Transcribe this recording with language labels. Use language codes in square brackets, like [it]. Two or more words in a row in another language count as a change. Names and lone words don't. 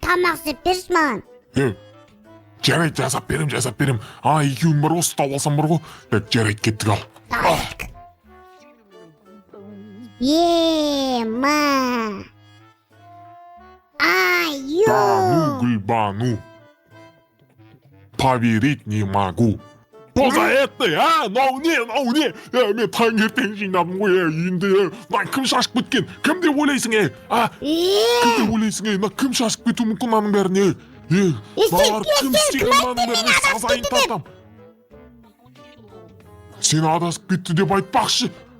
[kk] Тамақ істеп берші маған. Жарайды, жасап берем. Екеуің бар ғой, ұстап алсам бар ғой. Жарайды, кеттік ал. Ма. Бану, Гүлбану. [ru] Поверить не могу. Что за это, [kk] мынау не? Мен таңертең жинадым ғой, енді. Кім шашып кеткен? Кім деп ойлайсың, Кім деп ойлайсың, кім шашып кету мүмкін аның бәріне? Балар кім істеген аның бәріне сазайын тартам. Сен адасып кетті деп айтпақшы.